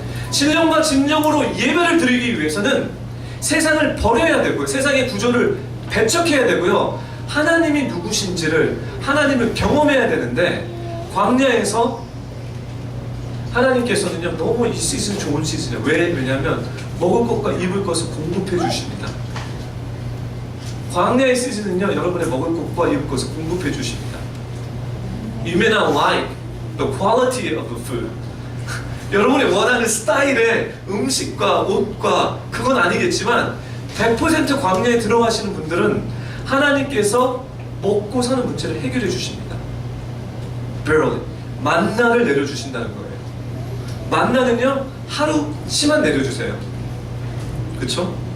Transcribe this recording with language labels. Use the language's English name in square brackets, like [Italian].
[Korean] 신령과 진정으로 예배를 드리기 위해서는 세상을 버려야 되고요, 세상의 구조를 배척해야 되고요, 하나님이 누구신지를 하나님을 경험해야 되는데, 광야에서 하나님께서는요 너무 이 시즌 좋은 시즌이에요. 왜냐하면 먹을 것과 입을 것을 공급해 주십니다. 광야의 시즌은요 여러분의 먹을 것과 입을 것을 공급해 주십니다. [English] You may not like the quality of the food. [Korean] 여러분이 원하는 스타일의 음식과 옷과 그건 아니겠지만 100% 광야에 들어가시는 분들은 하나님께서 먹고 사는 문제를 해결해 주십니다. [English] Barely. [Korean] 만나를 내려주신다는 거예요. 만나는요 하루치만 내려주세요. 그쵸?